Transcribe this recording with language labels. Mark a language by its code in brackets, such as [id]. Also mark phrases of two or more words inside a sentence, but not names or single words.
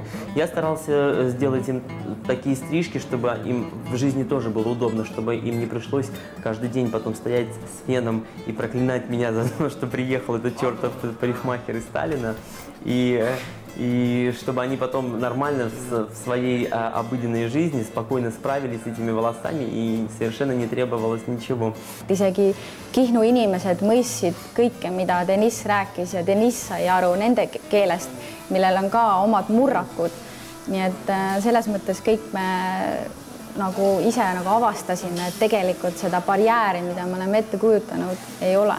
[ru] Я старался сделать им такие стрижки, чтобы им в жизни тоже было удобно, чтобы им не пришлось каждый день потом стоять с феном и проклинать меня за то, что приехал этот чертов парикмахер из Сталина. И чтобы они потом нормально в своей обыденной жизни спокойно справились с этими волосами и совершенно не требовалось ничего. [et] Isegi Kihnu inimesed mõistsid kõike, mida Deniss rääkis ja Deniss sai aru nende keelest, millel on ka omad murrakud. Nii et selles mõttes kõik me ise avastasime, et tegelikult seda barjääri, mida me oleme ette kujutanud, ei ole.